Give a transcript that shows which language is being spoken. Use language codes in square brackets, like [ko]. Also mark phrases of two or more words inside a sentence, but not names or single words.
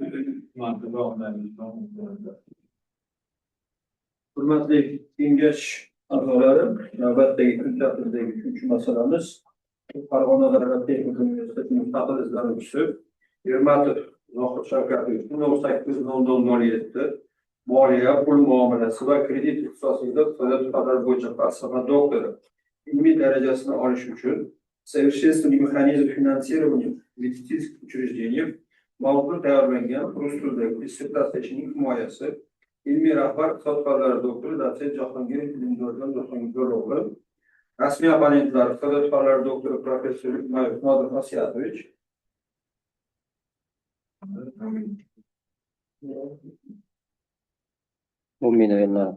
[uz] Hurmatli kengash a'zolari, navbatdagi kun tartibidagi uchinchi masalamiz Farg'ona davlat texnika universiteti mustaqil izlanuvchisi Ermatov Zohir Shavkatovich 1800 moliya, pul muomalasi va kredit ixtisosida iqtisodiyot fanlari bo'yicha falsafa doktori ilmiy darajasini olish uchun совершенствование механизма финансирования медицинских учреждений mavzu tayyorlangan rus tilidagi dissertatsiyaning himoyasi ilmiy rahbar iqtisod fanlari doktori dotsent Jahongir Jahongirov, rasmiy abonentlar iqtisodiyot fanlari doktori professor Nodir Osiyatovich, Umumiy